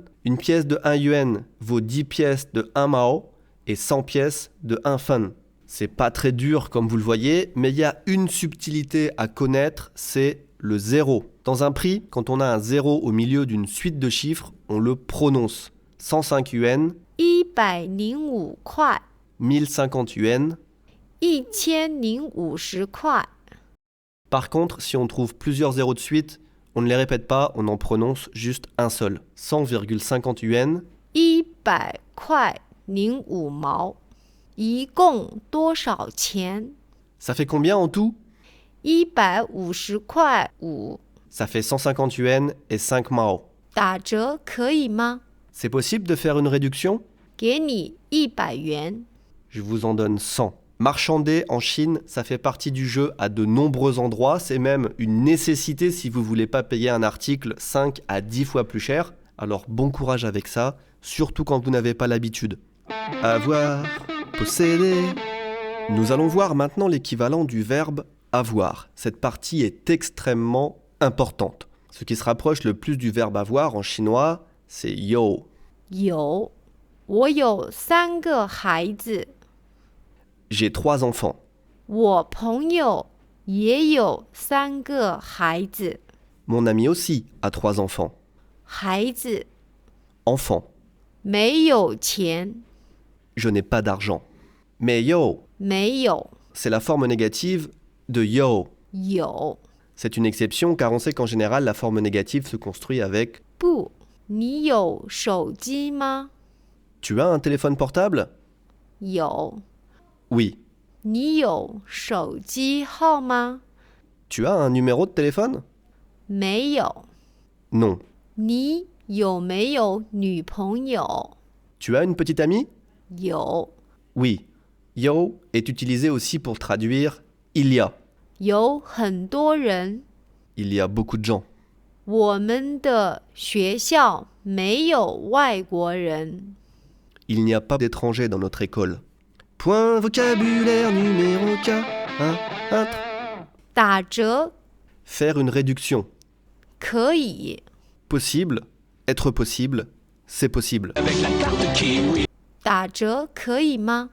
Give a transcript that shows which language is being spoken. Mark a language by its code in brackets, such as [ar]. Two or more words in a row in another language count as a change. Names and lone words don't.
[fr] Une pièce de 1 yuan vaut 10 pièces de 1 mao et 100 pièces de 1 fan. C'est pas très dur comme vous le voyez, mais il y a une subtilité à connaître, c'est le zéro. Dans un prix, quand on a un zéro au milieu d'une suite de chiffres, on le prononce. 105 yuan, [zh] 105块 [fr] 1050 yuan. [zh] 1050块 [fr] Par contre, si on trouve plusieurs zéros de suite, on ne les répète pas, on en prononce juste un seul. 100,50 yuan, [zh] 100块05毛一共多少钱 [fr] ça fait combien en tout? [zh] 150块5 [fr] Ça fait 150 yuan et 5 mao. [zh] 打折可以吗 [fr] C'est possible de faire une réduction? [zh] 给你100元 [fr] Je vous en donne 100. Marchander en Chine, ça fait partie du jeu à de nombreux endroits. C'est même une nécessité si vous voulez pas payer un article 5 à 10 fois plus cher. Alors bon courage avec ça, surtout quand vous n'avez pas l'habitude. Avoir, posséder. Nous allons voir maintenant l'équivalent du verbe avoir. Cette partie est extrêmement importante. Ce qui se rapproche le plus du verbe avoir en chinois, c'est yo. [zh] 有我有3个孩子 [fr] J'ai 3 enfants. [zh] 我朋友也有3个孩子 [fr] Mon ami aussi a 3 enfants. [zh] 孩子 [fr] Enfant. [zh] 没有钱 [fr] Je n'ai pas d'argent. Mais yo, [zh] 没有 [fr] c'est la forme négative de yo. [zh] 有 [fr] C'est une exception car on sait qu'en général la forme négative se construit avec [zh] 不你有手机吗 [fr] Tu as un téléphone portable? [zh] 有 [fr] Oui. [zh] 你有手机号吗 [fr] Tu as un numéro de téléphone? [zh] 没有 [fr] Non. [zh] 你有没有女朋友 [fr] Tu as une petite amie? [zh] 有 [fr] Oui. Yo est utilisé aussi pour traduire il y a. [zh] 有很多人 [fr] Il y a beaucoup de gens. [zh] 我们的学校没有外国人 [fr] Il n'y a pas d'étrangers dans notre école. Point vocabulaire numéro 4. [zh] 打折 [fr] Faire une réduction. [zh] 可以 [fr] Possible, être possible, c'est possible. [zh] 打折可以吗